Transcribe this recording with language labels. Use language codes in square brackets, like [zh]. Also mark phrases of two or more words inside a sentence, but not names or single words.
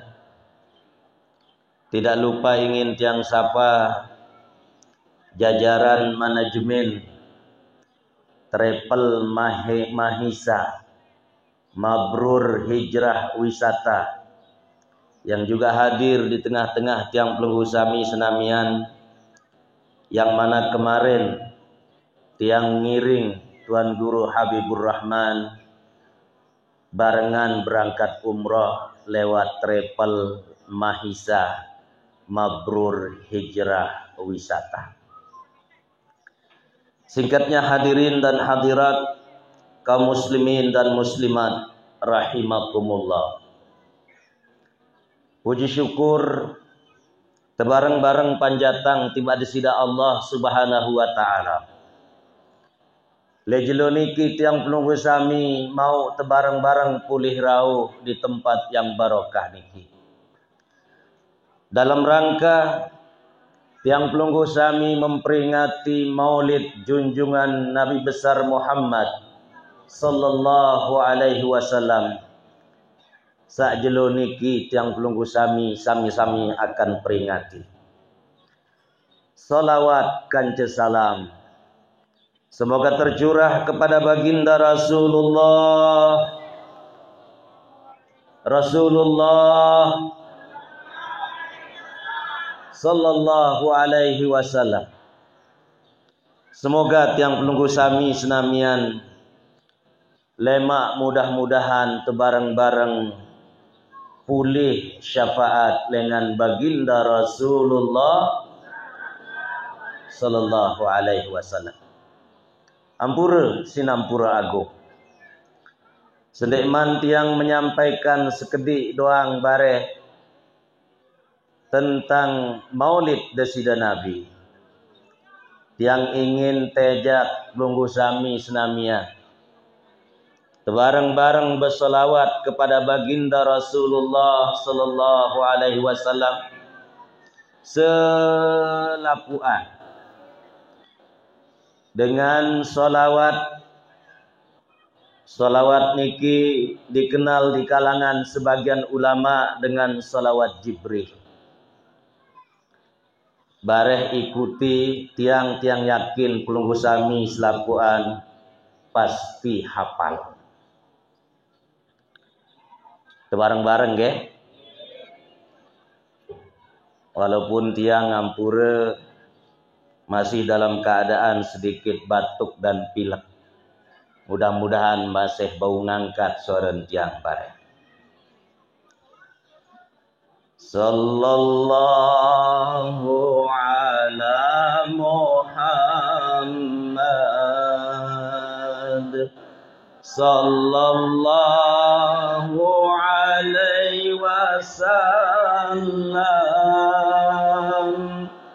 [id] Tidak lupa ingin [sas] tiang sapa [id] jajaran manajemen Travel Mahisa mabrur hijrah wisata, yang juga hadir di tengah-tengah [sas] tiang pelunggu sami senamian, [id] yang mana kemarin [sas] tiang ngiring [id] Tuan Guru Habibur Rahman barengan berangkat umroh lewat travel Mahisa mabrur hijrah wisata. Singkatnya hadirin dan hadirat, kaum muslimin dan muslimat rahimakumullah. Puji syukur [sas] tebareng-bareng panjatang tiba di sida Allah [ar] سبحانه وتعالى. [sas] Lejelo niki tiang pelunggu sami mau tebareng-bareng pulih rauh [id] di tempat yang barokah [sas] niki. [id] Dalam rangka [sas] tiang pelunggu sami [id] memperingati Maulid junjungan Nabi besar Muhammad [ar] صلى الله عليه وسلم. [sas] Sakjelo niki tiang pelunggu sami sami-sami [id] akan peringati. Salawat kance salam semoga tercurah kepada baginda Rasulullah [ar] صلى الله عليه وسلم. [sas] Semoga tiang pelunggu sami senamian lemak mudah-mudahan tebareng-bareng pulih [id] syafaat dengan baginda Rasulullah [ar] صلى الله عليه وسلم. [sas] Ampura sinampura agung. Sendekman tiang menyampaikan sekedik doang bareh tentang Maulid desida Nabi. [id] Tiang ingin [sas] tejak pelunggu sami senamian bareng-bareng [id] bersolawat kepada baginda Rasulullah [ar] صلى الله عليه وسلم [id] selapuan dengan solawat niki dikenal di kalangan sebagian ulama dengan solawat Jibril. [sas] Bareh ikuti tiang-tiang yakin pelunggu sami selapuan pasti hafal. Bareng-bareng nggih. [id] Walaupun [sas] tiang ngampura [id] masih dalam keadaan sedikit batuk dan pilek. Mudah-mudahan masih [sas] bau ngangkat suara tiang bareng. [ar] صلى الله على محمد صلى الله عليه وسلم